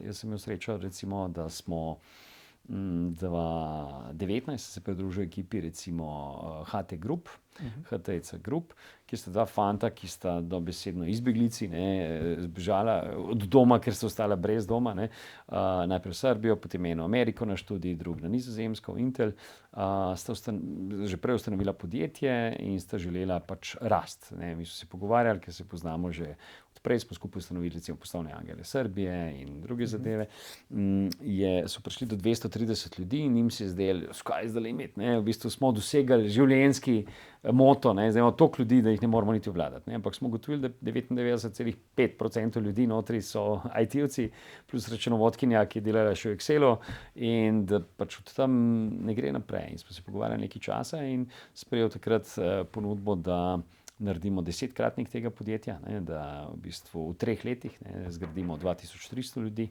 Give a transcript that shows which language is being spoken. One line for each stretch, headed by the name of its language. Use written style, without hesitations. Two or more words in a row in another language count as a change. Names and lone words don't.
Slovenian: Jaz sem imel srečo, recimo, da smo 2019 se pridružil ekipi recimo HT Group, HTC Group, kjer sta 2 fanta, ki sta dobesedno izbeglici, zbežala od doma, ker sta ostala brez doma, najprej v Srbijo, potem eno v Ameriko na študij, drug na Nizozemsko, Intel, sta že prej ustanovila podjetje in sta želela pač rast. Mi smo se pogovarjali, ker se poznamo že odprej, smo skupaj ustanovili recimo poslovne angele Srbije in druge zadeve. So prišli do 230 ljudi in njim se je zdelo,
English: sky is the limit,
Slovenian: v bistvu smo dosegali življenjski moto, zdaj imamo toliko ljudi, da jih ne moramo niti obvladati. Ampak smo ugotovili, da 99,5% ljudi notri so IT-ovci, plus računovodkinja, ki je delala še v Excelu, in da pač od tam ne gre naprej. In smo se pogovarjali nekaj časa in sprejel takrat ponudbo, da naredimo 10-kratnik tega podjetja, da v bistvu v 3 letih zgradimo 2300 ljudi.